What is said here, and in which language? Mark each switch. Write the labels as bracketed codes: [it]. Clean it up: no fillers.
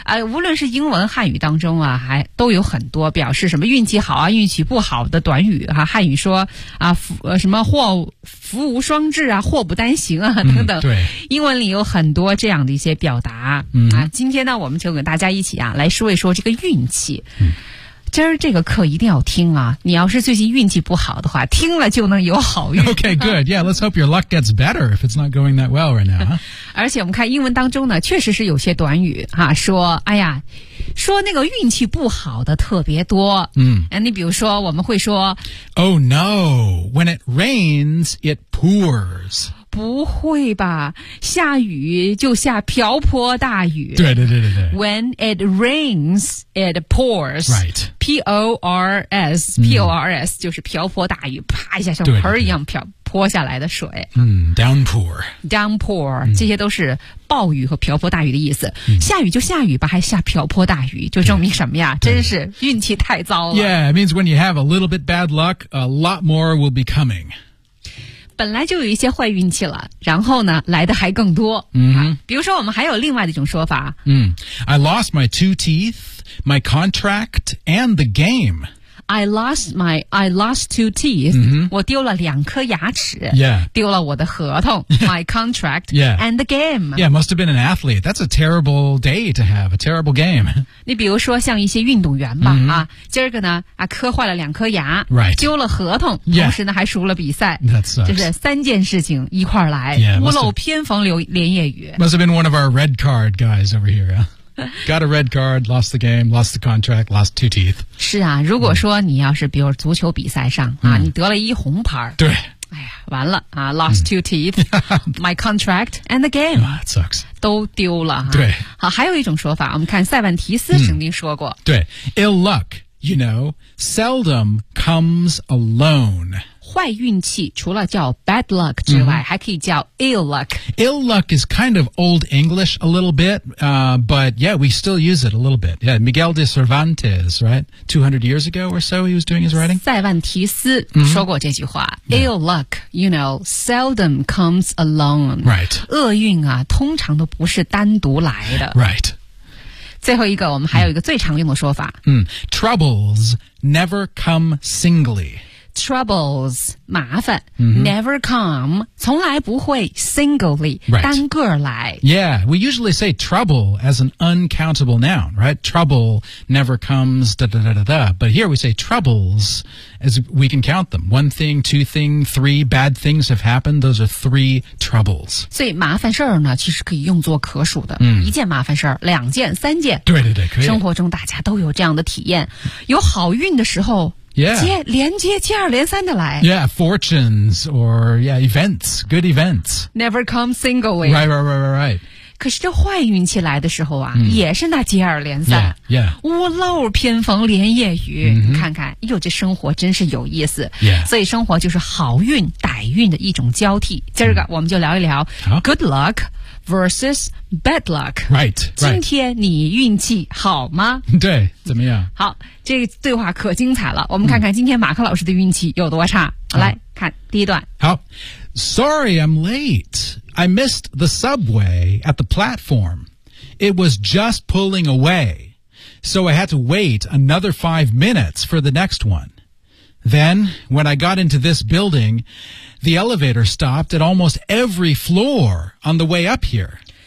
[zh] 无论是英文汉语当中啊，还都有很多表示什么运气好啊、运气不好的短语哈、汉语说啊，福无双至啊，祸不单行啊，等等。对，英文里有很多这样的一些表达。今天呢，我们就跟大家一起啊，来说一说这个运气。今儿这个课一定要听啊！你要是最近运气不好的话，听了就能有好运。 [en] Okay, good. Yeah, let's hope your luck gets better if it's not going that well right now.、 [zh] 而且我们看英文当中呢，确实是有些短语哈、说说那个运气不好的特别多。你比如说，我们会说 [en] ，Oh no, when it rains, it pours. [zh] 不会吧，下雨就下瓢泼大雨。对。 [en] When it rains, it pours. Right. [zh] P-O-R-S, P-O-R-S 就是瓢泼大雨，啪一下像盆一样泼下来的水。 [en] Downpour. [zh] Downpour, 这些都是暴雨和瓢泼大雨的意思。下雨就下雨吧，还下瓢泼大雨，就证明什么呀？真是运气太糟了。 [en] Yeah, it means when you have a little bit bad luck, a lot more will be coming. [zh] 本来就有一些坏运气了，然后呢，来的还更多。比如说我们还有另外的一种说法。 [en] I lost my two teeth, my contract, and the game. I lost two teeth. [zh] 我丢了两颗牙齿。丢了我的合同。 [en] My contract. And the game. Yeah, must have been an athlete. That's a terrible day to have, a terrible game. [zh] 你比如说像一些运动员吧、今儿个呢磕坏了两颗牙、丢了合同、同时呢还输了比赛。 [en] That sucks. [zh] 就是三件事情一块来。屋漏偏逢连夜雨。 [en] Must have been one of our red card guys over here, yeah? Got a red card, lost the game, lost the contract, lost two teeth. [zh] 是啊，如果说你要是比如足球比赛上啊，你得了一红牌。对。完了啊 [en] ,lost two teeth, my contract, and the game. That sucks. [zh] 都丢了。对。好，还有一种说法，我们看塞万提斯曾经说过。 [en] 对。Ill luck, you know, seldom comes alone. [zh] 坏运气除了叫 bad luck 之外、还可以叫 ill luck. [en] Ill luck is kind of old English a little bit,、but yeah, we still use it a little bit. Yeah, Miguel de Cervantes, right? 200 years ago or so, he was doing his writing. [zh] 塞万提斯说过这句话、 [en] ill luck, you know, seldom comes alone. Right. [zh] 厄运啊，通常都不是单独来的。 [en] Right. [zh] 最后一个，我们还有一个最常用的说法。 [en] Troubles never come singly. Troubles, [zh] 麻烦、 [en] never come, [zh] 从来不会 [en] singly,、 [zh] 单个来。 [en] Yeah, we usually say trouble as an uncountable noun, right? Trouble never comes, da-da-da-da-da. But here we say troubles, as we can count them. One thing, two thing, three bad things have happened. Those are three troubles. [zh] 所以麻烦事呢，其实可以用作可数的。一件麻烦事两件、三件。对，可以。生活中大家都有这样的体验。有好运的时候接二连三的来。 [en] Fortunes or events, good events. Never come singly. Right. [zh] 可是这坏运气来的时候啊、也是那接二连三。屋漏偏逢连夜雨。看看，哟，这生活真是有意思。所以生活就是好运歹运的一种交替。今儿个我们就聊一聊 [en] good luck versus bad luck. Right. [zh] 今天你运气好吗？对，怎么样？好。这个对话可精彩了，我们看看今天马克老师的运气有多差。来看第一段。 [en] 好 ，Sorry, I'm late. I missed the subway at the platform. it was just pulling away. So I had to wait another 5 minutes for the next one. Then, when I got into this building, the elevator stopped at almost every floor on the way up here.